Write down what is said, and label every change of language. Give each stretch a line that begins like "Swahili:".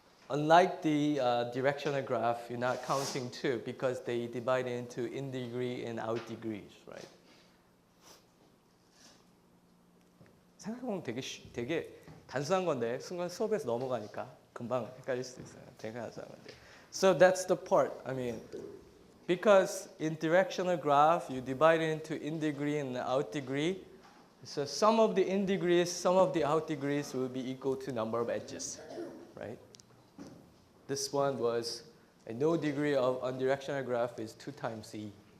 English: unlike the directional graph, you're not counting 2 because they divide into in degree and out degrees, right?
Korean: 생각해보면 되게 단순한 건데 순간 수업에서 넘어가니까 금방 헷갈릴 수도 있어요. 되게 단순한 건데.
English: So that's the part. I mean, because in directional graph you divide it into in degree and out degree. So some of the in degrees, some of the out degrees will be equal to number of edges, right? This one was a no degree of unidirectional graph is 2 times e.